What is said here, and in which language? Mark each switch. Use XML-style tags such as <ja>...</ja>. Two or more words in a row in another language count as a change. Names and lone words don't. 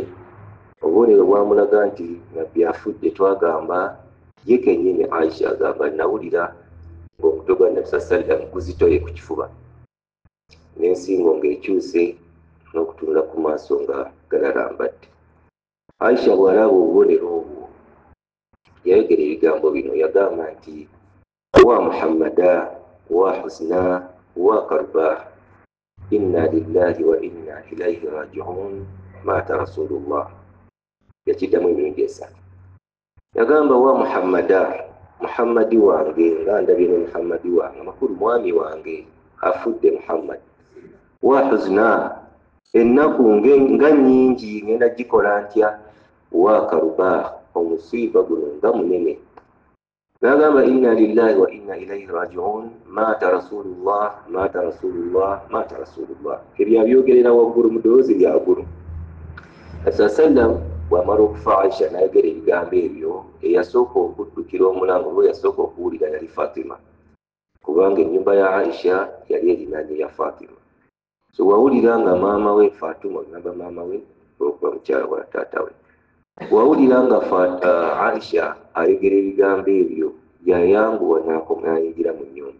<lg>Obubonero bwamulaga nti Nabbi afudde, twagamba ye kennyini Aisha agamba nawulira ng'omutwe gwa Nabi sallam guzitoye ku kifuba, n'ensingo ng'ekyuse n'okutunula ku maaso nga galalambadde. Aisha bw'alaba obubonero obwo yayogera ebigambo bino, yagamba nti</lg> <ar>وا محمدا وا حزنا وا كربا إنا لله وإنا إليه راجعون مات رسول الله.</ar> <lg>Yakiddamu emirundi 3. Yagamba</lg> <ar>وا محمدا,</ar> <lg>Muhammadi wange, nga ndabye ne Muhammadi wange, amakulu mwami wange afudde Muhammad.</lg> <ar>وا حزنا,</ar> <lg>ennaku nga nnyingi ngenda gikola ntya.</lg> <ar>وا كربا,</ar> <lg>omusiiba guno nga munene. N'agamba</lg> <ar>إنا لله وإنا إليه راجعون مات رسول الله مات رسول الله مات رسول الله.</ar> <lg>Ebyabyogerera waggulu mu ddoboozi lya waggulu. Sallam bw'amala okufa, Aisha n'ayogera ebigambo ebyo. Eyasooka okuddukira omulango gwe yasooka okuwulira yali Fatima, kubanga ennyumba ya Aisha yali erinaanye ya Fatima. So wawulira nga maama we Fatima, ogamba maama we okuba mukyala wa taata we, wawulira nga Aisha ayogera ebigambo ebyo, yayanguwa n'ayingira mu nnyumba.</lg>